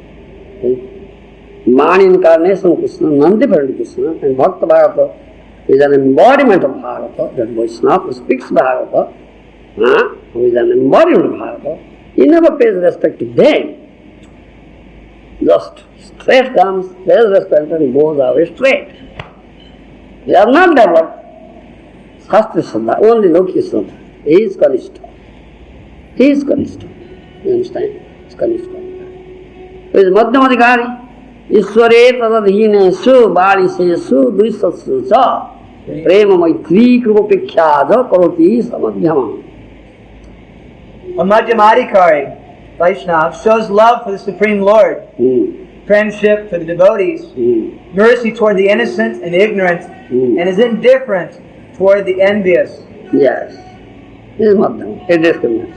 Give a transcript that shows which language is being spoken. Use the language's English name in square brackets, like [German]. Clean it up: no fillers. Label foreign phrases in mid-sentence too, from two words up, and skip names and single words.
[English] Man incarnation of Krishna, non-different Krishna, and Bhakta Bhagavata is an embodiment of Bhagavata, that Vaishnava who speaks Bhagavata, who is an embodiment of Bhagavata, he never pays respect to them. just straight comes, pays respect and goes away straight. They are not developed. [Sanskrit] शास्त्र सिद्ध, [English] only [Sanskrit] लोक्य सिद्ध. [English] He is Kanishta. He is Kanishta. You understand? He is Kanishta. He is Madhyamadhikari. [Sanskrit] ईश्वरे तदधीने सु बलि से सु द्रिसत्सु च प्रेम मैत्री कृपापिख्याज करोति समध्यम. [English] A Madhyamadhikari, Vaishnava, shows love for the Supreme Lord, friendship for the devotees, mercy toward the innocent and ignorant, and is indifferent toward the envious. Yes, he is Madhyama. He discriminates.